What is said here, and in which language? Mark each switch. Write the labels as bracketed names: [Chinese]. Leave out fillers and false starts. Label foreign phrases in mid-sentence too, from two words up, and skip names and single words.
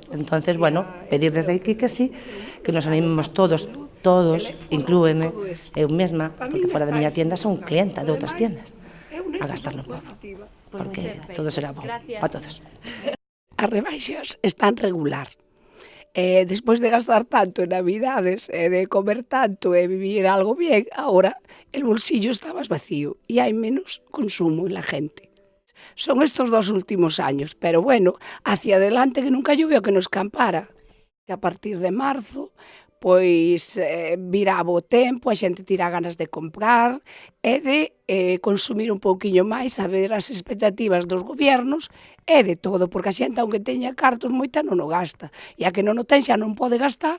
[Spanish] Entonces, bueno, pedirles aquí que sí, que nos animemos todos, inclúeme, [Galician] eu mesma, porque fora da miña tienda son clienta de outras tiendas, a gastar no pobo, porque todo será bom para todos. As rebaixas están regular. Despois de gastar tanto en Navidades, de comer tanto e vivir algo bien, [Spanish] ahora el bolsillo está [Galician] máis vacío e hai menos consumo [Spanish] en la gente. Son estos 2 últimos años, pero bueno, hacia adelante que nunca yo veo que nos campara. [Galician] Que a partir de marzo, pois virá bo tempo, a xente tira ganas de comprar e de consumir un pouquiño máis, a ver as expectativas dos gobiernos e de todo, porque a xente, aunque teña cartos, moita non o gasta, e a que non o ten xa non pode gastar.